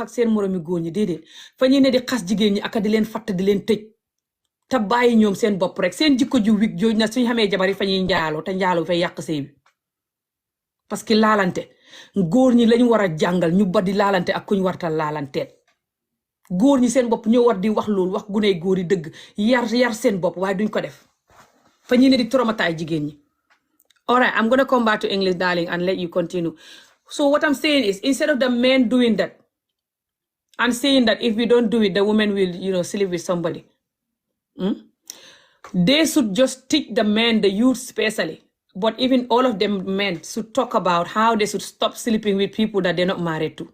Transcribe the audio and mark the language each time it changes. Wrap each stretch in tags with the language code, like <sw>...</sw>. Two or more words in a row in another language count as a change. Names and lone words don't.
<wo>ak seen moroomi góor ñi déedéet fa ñuy ne di xas jigéen ñi ak di leen fatt di leen tëj te bàyyi ñoom seen bopp rek seen jikko ju wig jooj na suñ xamee jabar yi fa ñuy njaaloo te njaaloo fay yàq sëy bi</wo> <fr>parce que</fr> <wo>laalante góor ñi lañu war a jàngal ñu ba di laalante ak kuñ wartal laalanteet góor ñi seen bopp ñoo war di wax loolu wax guney góor yi dëgg yar seen bopp waaye duñ ko def fa ñuy ne di traumatize jigéen ñi.</wo> <en>All right, I'm gonna come back to English, darling, and let you continue. So what I'm saying is, instead of the men doing that and saying that if we don't do it, the women will, sleep with somebody. They should just teach the men, the youth especially, but even all of them men should talk about how they should stop sleeping with people that they're not married to.</en>